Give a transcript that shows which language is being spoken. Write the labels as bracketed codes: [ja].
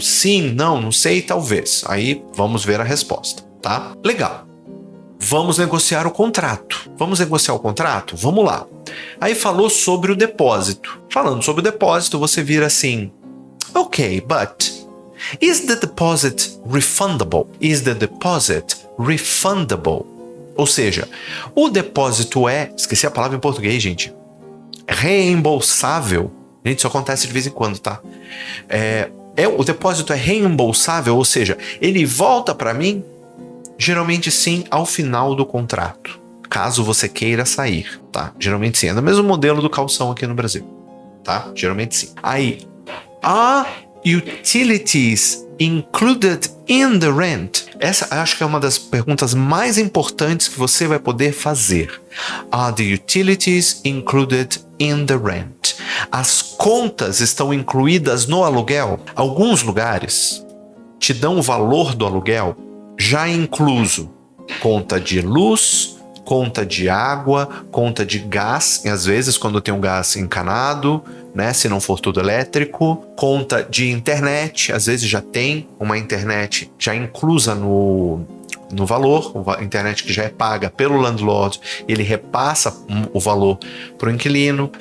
[pt] Sim, não sei, talvez. Aí vamos ver a resposta, tá? Legal. Vamos negociar o contrato. Vamos negociar o contrato? Vamos lá. Aí falou sobre o depósito. Falando sobre o depósito, você vira assim: [en] Ok, but is the deposit refundable? Is the deposit refundable? [pt] Ou seja, o depósito esqueci a palavra em português, gente, reembolsável. Gente, isso acontece de vez em quando, tá? O depósito é reembolsável, ou seja, ele volta para mim? Geralmente sim, ao final do contrato, caso você queira sair, tá? Geralmente sim, é o mesmo modelo do calção aqui no Brasil, tá? Geralmente sim. [en] Aí, are utilities included in the rent? [pt] Essa acho que é uma das perguntas mais importantes que você vai poder fazer. [en] Are the utilities included in the rent? [pt] As contas estão incluídas no aluguel? Alguns lugares te dão o valor do aluguel já incluso: conta de luz, conta de água, conta de gás, e às vezes quando tem um gás encanado, né, se não for tudo elétrico, conta de internet, às vezes já tem uma internet já inclusa no valor, a internet que já é paga pelo landlord, ele repassa o valor para o inquilino.